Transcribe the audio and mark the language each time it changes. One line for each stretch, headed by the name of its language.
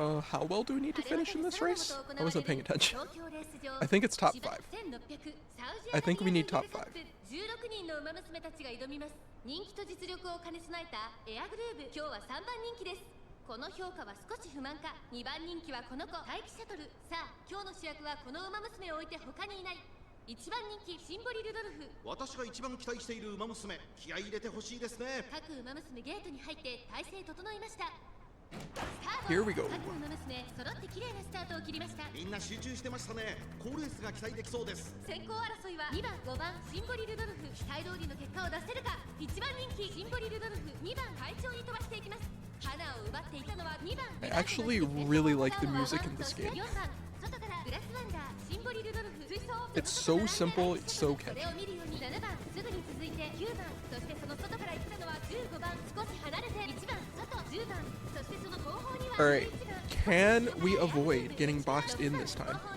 English: How well do we need to finish in this race? I wasn't paying attention. I think it's top 5. I think we need top 5.
Japanese: 16人の馬娘たちが挑みます。人気と実力を兼ね備えたエアグルーヴ、今日は3番人気です。この評価は少し不満か。2番人気はこの子、待機シャトル。さあ、今日の主役はこの馬娘を置いて他にいない。1番人気シンボリルドルフ。私が一番期待している馬娘、気合い入れてほしいですね。各馬娘ゲートに入って体勢整いました。
English: Here we go.
Japanese: 揃って綺麗なスタートを切りました。みんな集中してましたね。好レースが期待できそうです。先行争いは2番、5番シンボリルドルフ。期待通りの結果を出せるか。1番人気シンボリルドルフ。 2番会長に飛ばしていきます。花を奪っていたのは2番。
English: I actually really like the music in this game.
Japanese: 4番外からグラスワンダーシンボリルドルフ。
English: It's so simple, it's so catchy.
Japanese: 7番すぐに続いて9番、そしてその外から行ったのは15番。少し離れて1番外10番。
English: Alright, can we avoid getting boxed in this time?